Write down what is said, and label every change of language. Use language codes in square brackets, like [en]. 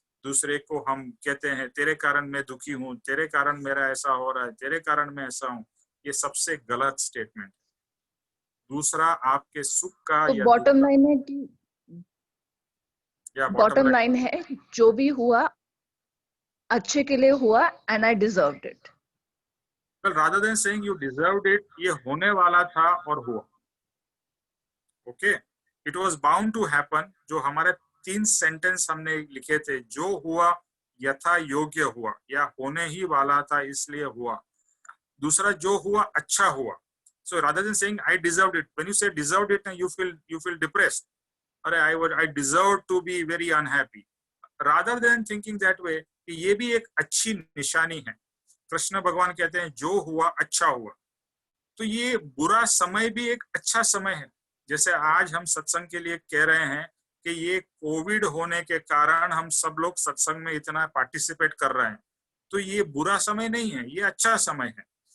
[hi] दूसरे को हम कहते हैं तेरे कारण मैं दुखी हूँ, तेरे कारण मेरा ऐसा हो रहा है, तेरे कारण मैं ऐसा हूँ, ये सबसे गलत स्टेटमेंट। दूसरा आपके सुख का, तो बॉटम लाइन है कि बॉटम लाइन है जो भी हुआ अच्छे के लिए हुआ, [en] And I deserved it. Well, rather than saying you deserved it, [hi] ये होने वाला था और हुआ। [en] Okay, it was bound to happen. [hi] जो हमारे 3 सेंटेंस हमने लिखे थे, जो हुआ यथा योग्य हुआ, या होने ही वाला था इसलिए हुआ। दूसरा जो हुआ अच्छा हुआ। [en] So rather than saying I deserved it, when you say deserved it, you feel depressed. अरे I deserve to be very unhappy. Rather than thinking that way, [hi] कि ये भी एक अच्छी निशानी है। कृष्ण भगवान कहते हैं जो हुआ अच्छा हुआ। तो ये बुरा समय भी एक अच्छा समय है। जैसे आज हम सत्संग के लिए कह रहे हैं कि ये कोविड होने के कारण हम सब लोग सत्संग में इतना पार्टिसिपेट कर रहे हैं, तो ये बुरा समय नहीं है, ये अच्छा समय है।